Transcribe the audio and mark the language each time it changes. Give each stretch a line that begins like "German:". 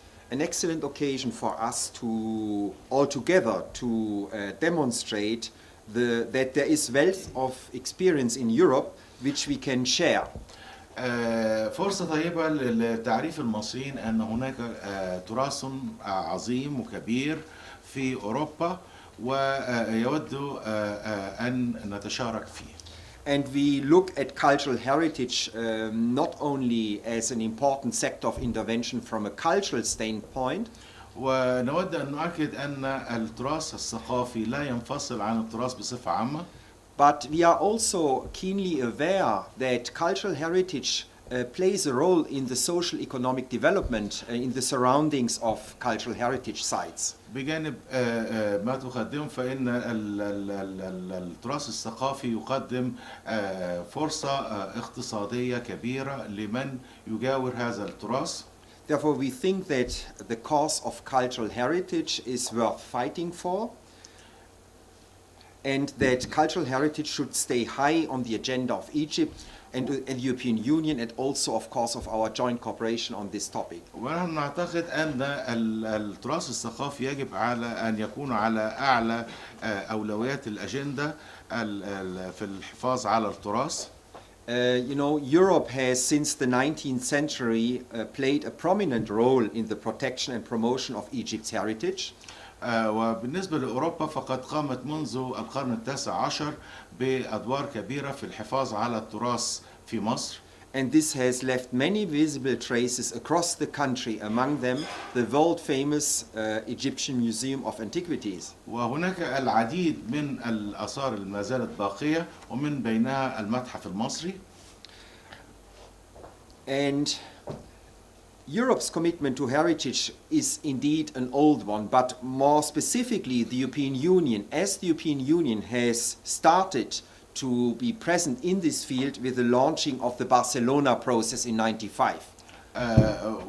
English: An excellent occasion for us to all together to demonstrate that there is wealth of experience in Europe which we can share.
Arabic: فرصة طيبة لتعريف المصريين أن هناك تراث عظيم وكبير في أوروبا ويود أن نتشارك فيه.
English: And we look at cultural heritage not only as an important sector of intervention from a cultural standpoint,
Arabic: ونود أن نؤكد أن التراث الثقافي لا ينفصل عن التراث بصفة عامة.
English: but we are also keenly aware that cultural heritage plays a role in the social economic development in the surroundings of cultural heritage sites.
Arabic: بجانب ما تقدم فإن التراث الثقافي يقدم فرصة اقتصادية كبيرة لمن يجاور هذا التراث.
English: Therefore, we think that the cause of cultural heritage is worth fighting for, and that cultural heritage should stay high on the agenda of Egypt and the European Union, and also, of course, of our joint cooperation on this topic.
Arabic: ونحن نعتقد أن التراث الثقافي يجب على أن يكون على أعلى أولويات الأجندة في الحفاظ على التراث.
English: You know, Europe has, since the 19th century, played a prominent role in the protection and promotion of Egypt's heritage.
Arabic: وبالنسبة لأوروبا فقد قامت منذ القرن التاسع عشر بأدوار كبيرة في الحفاظ على التراث في مصر.
English: And this has left many visible traces across the country, among them the world-famous Egyptian Museum of Antiquities.
Arabic: وهناك العديد من الآثار ما زالت باقية ومن بينها المتحف المصري.
English: And Europe's commitment to heritage is indeed an old one, but more specifically the European Union, as the European Union has started to be present in this field with the launching of the Barcelona process in 1995.